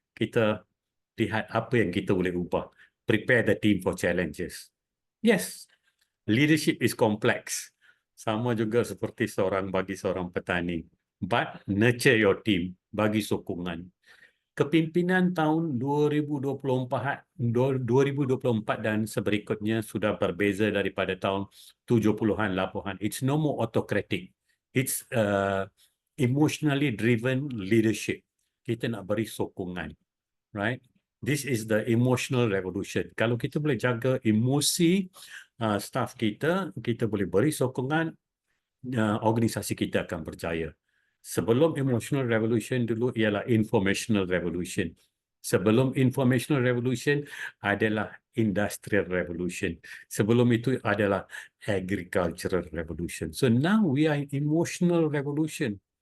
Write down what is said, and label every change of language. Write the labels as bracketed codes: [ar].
[ms] Kita lihat apa yang kita boleh ubah. [en] Prepare the team for challenges. Yes, leadership is complex. [ms] Sama juga seperti bagi seorang petani. [en] But nurture your team, [ms] bagi sokongan. Kepimpinan tahun 2024 dan seberikutnya sudah berbeza daripada tahun 70-an, 80-an. [en] It's no more autocratic. It's emotionally driven leadership. [ms] Kita nak beri sokongan, [en] right? This is the emotional revolution. [ms] Kalau kita boleh jaga emosi staff kita, kita boleh beri sokongan, organisasi kita akan berjaya. Sebelum emotional revolution dulu ialah informational revolution. Sebelum informational revolution adalah industrial revolution. Sebelum itu adalah agricultural revolution. [en] So now we are in emotional revolution.